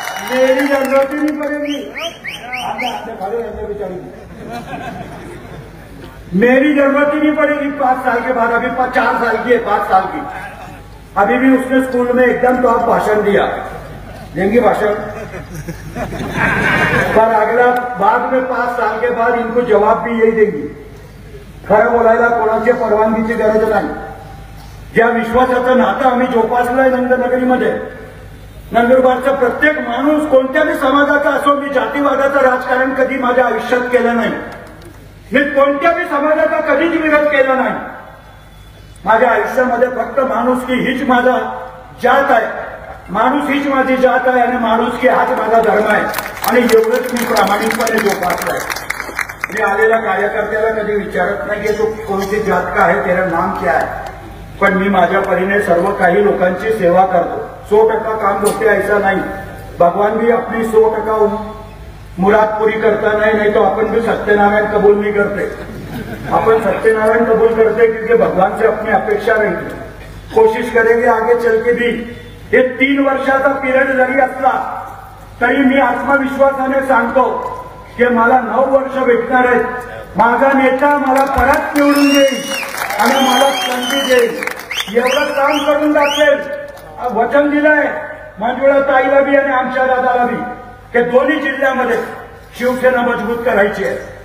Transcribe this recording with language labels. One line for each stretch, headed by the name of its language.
Hindi: मेरी जरूरत ही नहीं पड़ेगी, खड़े रहने बेचारी, मेरी जरूरत ही नहीं पड़ेगी 5 साल के बाद। अभी 4 साल की है, 5 साल की। अभी भी उसने स्कूल में एकदम टॉप भाषण दिया, देंगी भाषण। पर अगला बाद में 5 साल के बाद इनको जवाब भी यही देंगी।
Marathi: खरं बोलायला कोणाची परवानगीची गरज नाही। ज्या विश्वासाचं नातं आम्ही जोपासलंय नंदनगरीमध्ये, नंदुरबारचा प्रत्येक माणूस कोणत्याही समाजाचा असो, मी जातीवादाचं राजकारण कधी माझ्या आयुष्यात केलं नाही। मी कोणत्याही समाजाचा कधीच विरोध केला नाही. माझ्या आयुष्यामध्ये फक्त माणुसकी हीच माझा जात आहे, माणूस हीच माझी जात आहे आणि माणुसकी हाच माझा धर्म आहे आणि एवढंच मी प्रामाणिकपणे जोपासलाय. मी आलेल्या कार्यकर्त्याला कधी विचारत नाही की तो कोणती जात
Hindi: का है, तेरा नाम क्या है,
Marathi: पण मी माझ्या परीने सर्व काही लोकांची सेवा करतो.
Hindi: 100% काम होते ऐसा नहीं. भगवान भी अपनी 100% मुराद पूरी करता नहीं तो अपन भी सत्यनारायण कबूल नहीं करते. अपन सत्यनारायण कबूल करते क्योंकि भगवान से अपनी अपेक्षा रहती. कोशिश करेंगे आगे चल के भी.
Marathi: हे 3 वर्षाचा पिरियड जरी असला तरी मी आत्मविश्वासाने सांगतो की मला 9 वर्ष भेटणार आहेत. माझा नेता मला परत निवडून देईल आणि मला संधी देईल. एवढं काम करून दाखवेल. वचन दिलंय मंजुळा ताईला बी आणि आमच्या दादाला बी की दोन्ही जिल्ह्यामध्ये शिवसेना मजबूत करायची आहे.